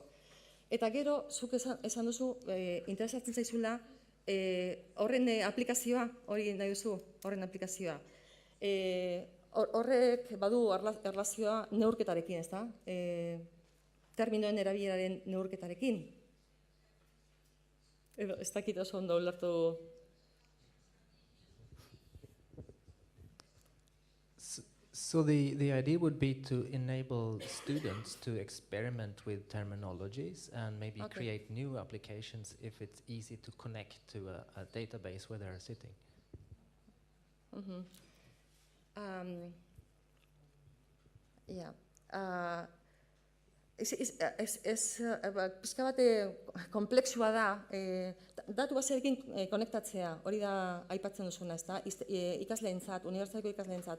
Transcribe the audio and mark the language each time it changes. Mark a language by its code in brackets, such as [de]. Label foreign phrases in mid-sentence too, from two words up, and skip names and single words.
[eu] Eta gero, zuk esan duzu, interesatzen zaizula, horren aplikazioa, hori nahi duzu, horren aplikazioa. Horrek badu erlazioa neurketarekin, ez da? Terminoen erabileraren neurketarekin. Ez dakit oso ondo ulertu. [en] So the idea would be to enable students to experiment with terminologies and maybe create new applications if it's easy to connect to a database where they're sitting. [eu] Pizka bate komplexua da, datu basearekin konektatzea, hori da aipatzen duzuna, ez da, ikasleentzat, unibertsitateko ikasleentzat.